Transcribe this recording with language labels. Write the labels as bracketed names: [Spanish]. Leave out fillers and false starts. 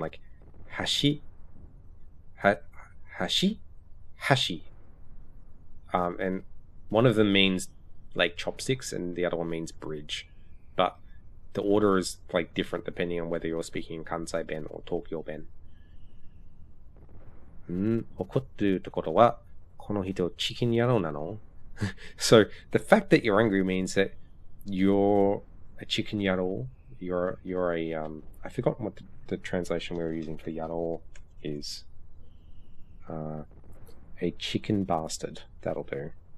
[English] Like hashi, hashi. And one of them means like chopsticks and the other one means bridge. But the order is like different depending on whether you're speaking in Kansai Ben or Tokyo Ben. [Japanese] 怒ってるってことはこの人チキン野郎なの? [English] So the fact that you're angry means that you're a chicken yaro. You're a I forgot what the translation we were using for yaro is. A chicken bastard. That'll do.